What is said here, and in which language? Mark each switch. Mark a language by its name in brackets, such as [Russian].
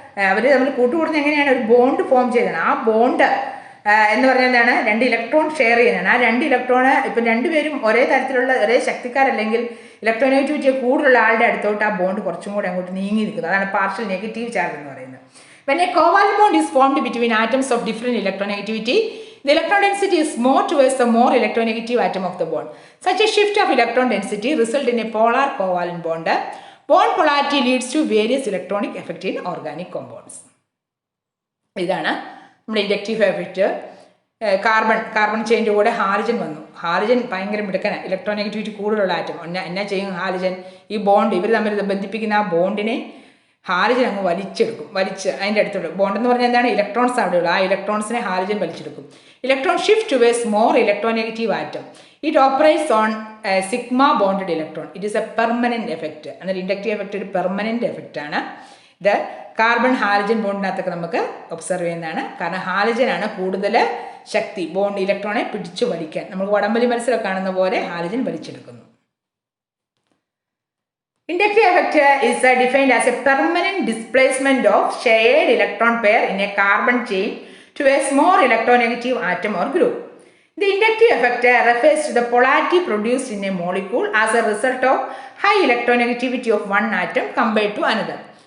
[Malayalam] അവർ തമ്മിൽ കൂട്ടുകൂടുന്നത് എങ്ങനെയാണ്? ഒരു ബോണ്ട് ഫോം ചെയ്തതാണ്. ആ ബോണ്ട് എന്ന് പറഞ്ഞാൽ എന്താണ്? 2 ഇലക്ട്രോൺ ഷെയർ ചെയ്യുന്നതാണ്. ആ 2 ഇലക്ട്രോണ് ഇപ്പം രണ്ടുപേരും ഒരേ തരത്തിലുള്ള ഒരേ ശക്തിക്കാരല്ലെങ്കിൽ ഇലക്ട്രോനെഗറ്റിവിറ്റി കൂടുതലുള്ള ആളുടെ അടുത്തോട്ട് ആ ബോണ്ട് കുറച്ചും കൂടെ അങ്ങോട്ട് നീങ്ങി നിൽക്കുന്നത്. അതാണ് പാർഷ്യൽ നെഗറ്റീവ് ചാർജ് എന്ന് പറയുന്നത്. [English] When a covalent bond is formed between atoms of different electronegativity, the electron density is more towards the more electronegative atom of the bond. Such a shift of electron density results in a polar covalent bond. Bond polarity leads to various electronic effects in organic compounds. [Malayalam] ഇതാണ് നമ്മുടെ inductive effect. Carbon ചെയിൻ്റെ കൂടെ halogen വന്നു. Halogen ഭയങ്കര മിടുക്കനാണ്. Electronegativity കൂടുതലുള്ള atom എന്നാ ചെയ്യും? Halogen ഈ bond ഇവർ തമ്മിൽ ബന്ധിപ്പിക്കുന്ന ആ ബോണ്ടിനെ ഹാലജൻ അങ്ങ് വലിച്ചെടുക്കും. അതിൻ്റെ അടുത്തുള്ള ബോണ്ട് എന്ന് പറഞ്ഞാൽ എന്താണ്? ഇലക്ട്രോൺസ് അവിടെയുള്ള ആ ഇലക്ട്രോൺസിനെ ഹാലജൻ വലിച്ചെടുക്കും. [English] Electron shift towards more electronegative atom. It operates on sigma bonded electron. It is a permanent effect. [Malayalam] എന്നാൽ ഇൻഡക്റ്റീവ് എഫക്റ്റ് ഒരു പെർമനൻറ്റ് എഫക്റ്റാണ്. ഇത് കാർബൺ ഹാലജൻ ബോണ്ടിനകത്തൊക്കെ നമുക്ക് ഒബ്സർവ് ചെയ്യുന്നതാണ്. കാരണം ഹാലജനാണ് കൂടുതൽ ശക്തി ബോണ്ട് ഇലക്ട്രോണെ പിടിച്ചു വലിക്കാൻ. നമുക്ക് വടംവലി മത്സരം കാണുന്ന പോലെ ഹാലജൻ വലിച്ചെടുക്കുന്നു. [English] Inductive effect is defined as a permanent displacement of shared electron pair in a carbon chain to a small electronegative atom or group. The inductive effect refers to the polarity produced in a molecule as a result of high electronegativity of one atom compared to another.